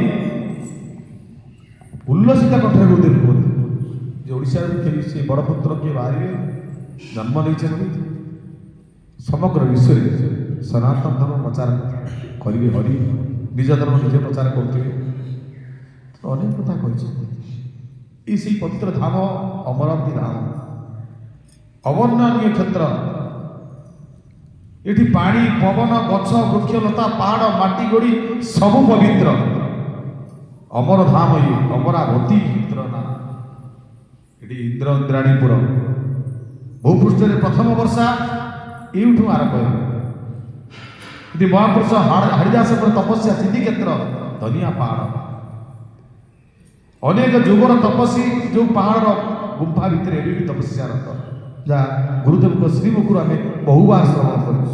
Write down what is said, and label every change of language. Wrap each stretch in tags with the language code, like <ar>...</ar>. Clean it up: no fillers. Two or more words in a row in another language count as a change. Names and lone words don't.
<or>ଉଲ୍ଲସିତ କଣ୍ଠରେ ଗୁରୁଦେବ କୁହନ୍ତି ଯେ ଓଡ଼ିଶାରୁ କେହି ସେ ବଡ଼ ପୁତ୍ର କିଏ ବାହାରିବେ ଜନ୍ମ ନେଇଛନ୍ତି, ସମଗ୍ର ବିଶ୍ୱରେ ସନାତନ ଧର୍ମ ପ୍ରଚାର କରିବେ, ହରି ନିଜ ଧର୍ମ ନିଜେ ପ୍ରଚାର କରୁଥିବେ। ଅନେକ କଥା କହିଛନ୍ତି। ଏଇ ସେଇ ପବିତ୍ର ଧାମ ଅମରାବତୀ ଧାମ, ଅବର୍ଣ୍ଣନୀୟ କ୍ଷେତ୍ର। ଏଠି ପାଣି, ପବନ, ଗଛ, ବୃକ୍ଷଲତା, ପାହାଡ଼, ମାଟି ଗଡ଼ି ସବୁ ପବିତ୍ର। ଅମର ଧାମ ଇୟେ ଅମରାବତୀ ଇନ୍ଦ୍ର ନାମ। ଏଠି ଇନ୍ଦ୍ର ଇନ୍ଦ୍ରାଣୀପୁର। ভূপৃষ্ঠରେ ପ୍ରଥମ ବର୍ଷା ଏଇଠୁ ଆରମ୍ଭ ହେବ। ଏଠି ମହାପୁରୁଷ ହରିଦାସଙ୍କର ତପସ୍ୟା, ସିଦ୍ଧିକ୍ଷେତ୍ର, ଧନିଆ ପାହାଡ଼, ଅନେକ ଯୁଗର ତପସ୍ୱୀ ଯେଉଁ ପାହାଡ଼ର ଗୁମ୍ଫା ଭିତରେ ଏବେ ବି ତପସ୍ୟାରତ, ଯାହା ଗୁରୁଦେବଙ୍କ ଶ୍ରୀମୁଖରୁ ଆମେ ବହୁବାର ଶ୍ରବଣ କରିଛୁ।</or>